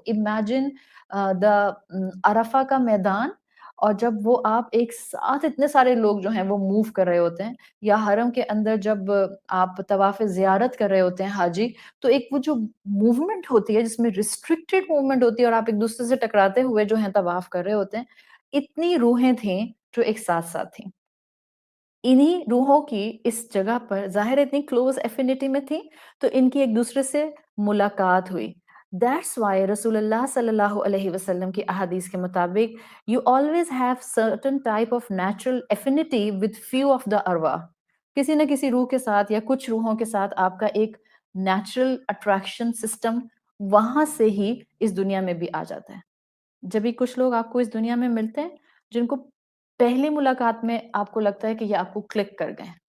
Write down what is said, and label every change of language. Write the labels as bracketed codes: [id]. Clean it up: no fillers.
[en] imagine the [ur] عرفہ کا میدان، اور جب وہ آپ ایک ساتھ اتنے سارے لوگ جو ہیں وہ موو کر رہے ہوتے ہیں، یا حرم کے اندر جب آپ طواف زیارت کر رہے ہوتے ہیں حاجی، تو ایک وہ جو موومنٹ ہوتی ہے جس میں ریسٹرکٹڈ موومنٹ ہوتی ہے اور آپ ایک دوسرے سے ٹکراتے ہوئے جو ہیں طواف کر رہے ہوتے ہیں، اتنی روحیں تھیں جو ایک ساتھ ساتھ تھیں. انہی روحوں کی اس جگہ پر ظاہر اتنی [en] close affinity [ur] میں تھی، تو ان کی ایک دوسرے سے ملاقات ہوئی. [en] That's why [ur] رسول اللہ صلی اللہ علیہ وسلم کی احادیث کے مطابق [en] you always have certain type of natural affinity with few of the arwah. [ur] کسی نہ کسی روح کے ساتھ یا کچھ روحوں کے ساتھ آپ کا ایک نیچرل اٹریکشن سسٹم وہاں سے ہی اس دنیا میں بھی آ جاتا ہے. جب بھی کچھ لوگ آپ کو اس دنیا میں ملتے ہیں جن کو پہلی ملاقات میں آپ کو لگتا ہے کہ یہ آپ کو کلک کر گئے.